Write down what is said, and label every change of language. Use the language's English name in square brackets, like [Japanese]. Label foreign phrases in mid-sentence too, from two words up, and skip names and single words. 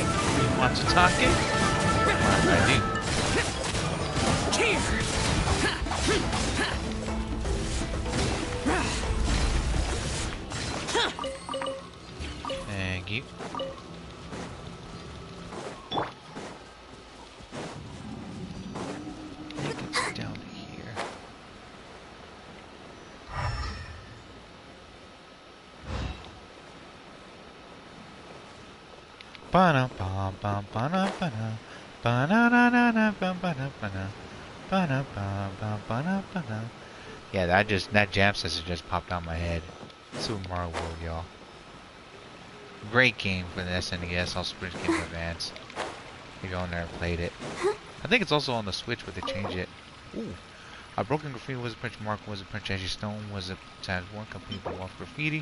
[English] You want to talk it? I do. Thank you. It's down here. Ba-na ba ba ba-na ba-na ba-na-na-na-na ba-ba-na ba-na ba-na ba ba ba-na ba-na. Yeah, that jam session just popped out my head. Super Mario World, y'all. Great game for the SNES, also Super Game Boy Advance. If y'all never played it. I think it's also on the Switch, but they changed it. Ooh. A broken graffiti was a Prince Mark, was a Prince Ashley Stone, was a times one complete the wall graffiti.